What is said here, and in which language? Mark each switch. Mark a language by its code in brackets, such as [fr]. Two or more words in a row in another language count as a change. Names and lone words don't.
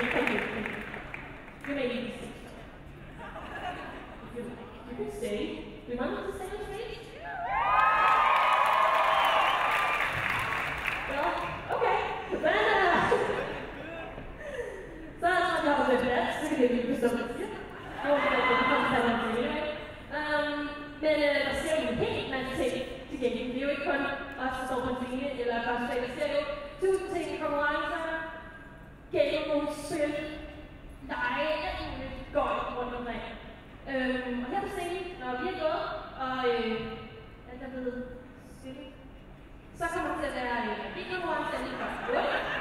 [en] You may be seated. If you like, you can stay. Do you want me to stay on stage? Well, okay. Then, so that's my job with that. We're going to do some of it. I won't get the content on anyway. [da] Men der ser jo en hel masse ting tilgængeligt. Det er jo ikke kun os, der står på en scene, eller cosplay. Der ser jo 1000 ting i konkurrencer, gennem nogle spil, lege, alt muligt går rundt omkring. Og her på scenen, når vi er gået, og alt er blevet Så kommer det til at være en videokonkurrence, jeg lige først hurtigt.